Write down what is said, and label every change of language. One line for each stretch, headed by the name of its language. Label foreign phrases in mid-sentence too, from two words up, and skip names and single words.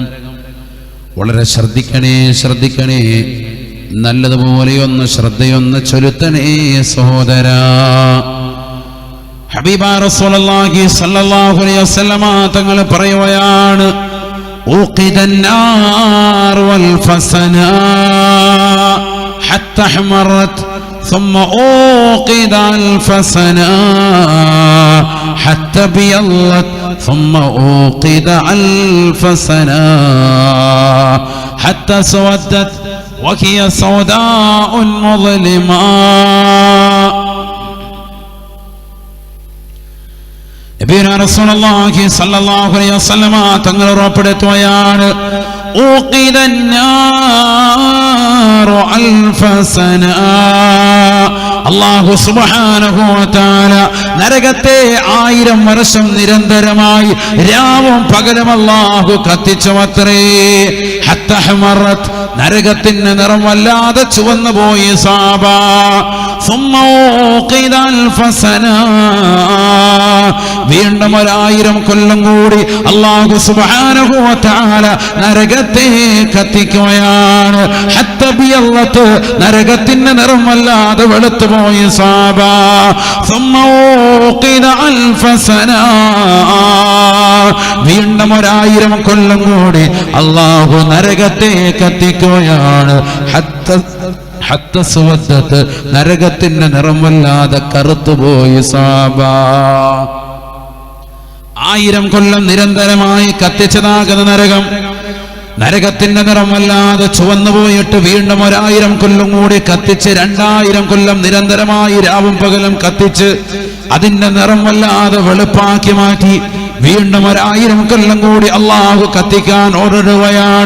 Malayalam: വളരെ ശ്രദ്ധിക്കണേ, ശ്രദ്ധിക്കണേ, നല്ലതുപോലെയൊന്ന് ശ്രദ്ധയൊന്ന് ചൊലുത്തണേ സഹോദരാ.
Arabic: حبيبنا رسول الله صلى الله عليه وسلم
Malayalam: തങ്ങൾ പറയുകയാണ്,
Arabic: أوقد النار ألف سنة حتى احمرت ثم أوقد الفسنا حتى بيضت ثم أوقد الفسنا حتى سودت وهي سوداء مظلمة. نبينا رسول الله صلى الله عليه وسلم
Malayalam: തങ്ങൾ ഉറപ്പെടുത്തുകയാണ്,
Arabic: أوقد النار ألف سنة. الله سبحانه وتعالى
Malayalam: നരകത്തെ 1000 വർഷം നിരന്തരമായി രാവും പകലും അല്ലാഹു കത്തിച്ചുവത്രേ.
Arabic: حتى احمرت,
Malayalam: നരകത്തിന്റെ നിറം വല്ലാതെ ചുവന്നു പോയി സാബ.
Arabic: ثم أوقد ألف سنة,
Malayalam: വീണ്ടും 1000 കൊല്ലം കൂടി
Arabic: الله سبحانه وتعالى
Malayalam: നരകത്തെ കത്തിക്കുകയാണ്.
Arabic: حتى ابيضت,
Malayalam: നരകത്തിന്റെ നിറം വല്ലാതെ വെളുത്തു പോയി സാബ.
Arabic: ثم أوقد ألف سنة,
Malayalam: വീണ്ടും 1000 കൊല്ലം കൂടി അല്ലാഹു നരകത്തെ കത്തിക്കുകയാണ്.
Arabic: حتى اسودت,
Malayalam: നരകത്തിന്റെ നിറം വല്ലാതെ കറുത്തുപോയി സാബ. 1000 കൊല്ലം നിരന്തരമായി കത്തിച്ചതാകുന്ന നരകം, നരകത്തിന്റെ നിറം വല്ലാതെ ചുവന്നു പോയിട്ട് വീണ്ടും 1000 കൊല്ലം കൂടി കത്തിച്ച് 2000 കൊല്ലം നിരന്തരമായി രാവും പകലും കത്തിച്ച് അതിന്റെ നിറം വല്ലാതെ വെളുപ്പാക്കി മാറ്റി വീണ്ടും 1000 കൊല്ലം കൂടി അല്ലാഹു കത്തിക്കാൻ ഓർഡറുകയാണ്.